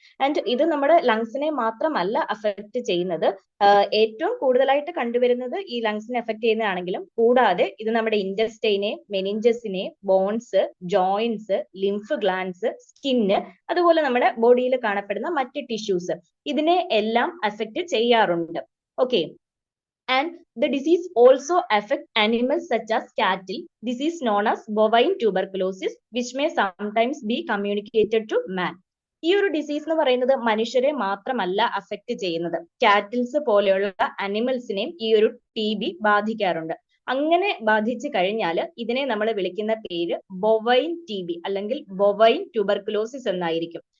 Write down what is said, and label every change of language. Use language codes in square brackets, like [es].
[ml] And ഇത് നമ്മുടെ ലങ്സിനെ മാത്രമല്ല അഫക്ട് ചെയ്യുന്നത്, ഏറ്റവും കൂടുതലായിട്ട് കണ്ടുവരുന്നത് ഈ ലങ്സിനെ അഫക്ട് ചെയ്യുന്നതാണെങ്കിലും കൂടാതെ ഇത് നമ്മുടെ ഇൻറ്റസ്റ്റൈനെ, മെനിഞ്ചസിനെ, bones, joints, lymph glands, skin, അതുപോലെ നമ്മുടെ ബോഡിയിൽ കാണപ്പെടുന്ന മറ്റ് ടിഷ്യൂസ്, ഇതിനെ എല്ലാം അഫക്ട് ചെയ്യാറുണ്ട്. Okay. [en] And the disease also affect animals such as cattle. This is known as bovine tuberculosis, which may sometimes be communicated to man. [ml] ഈ ഒരു ഡിസീസ് എന്ന് പറയുന്നത് മനുഷ്യരെ മാത്രമല്ല അഫക്ട് ചെയ്യുന്നത്, കാറ്റിൽസ് പോലെയുള്ള അനിമൽസിനെയും ഈ ഒരു TB ബാധിക്കാറുണ്ട്. അങ്ങനെ ബാധിച്ചു കഴിഞ്ഞാൽ ഇതിനെ നമ്മൾ വിളിക്കുന്ന പേര് ബൊവൈൻ TB അല്ലെങ്കിൽ ബൊവൈൻ ട്യൂബർകുലോസിസ് എന്നായിരിക്കും.